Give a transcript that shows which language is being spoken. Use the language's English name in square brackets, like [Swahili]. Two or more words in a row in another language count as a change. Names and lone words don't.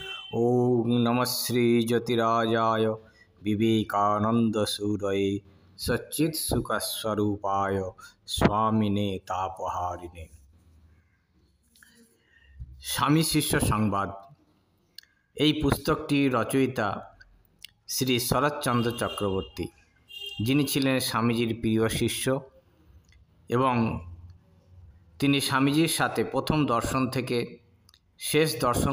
[Sanskrit] ओम नमः श्री ज्योतिराजाय विवेकानंदसूरये सच्चित्सुखस्वरूपाय स्वामिने तापहारिणे। [Bangla] স্বামী শিষ্য সংবাদ এই পুস্তকটির রচয়িতা শ্রী শরৎচন্দ্র চক্রবর্তী, যিনি ছিলেন স্বামীজির প্রিয় শিষ্য এবং তিনি স্বামীজির সাথে প্রথম দর্শন থেকে শেষ দর্শন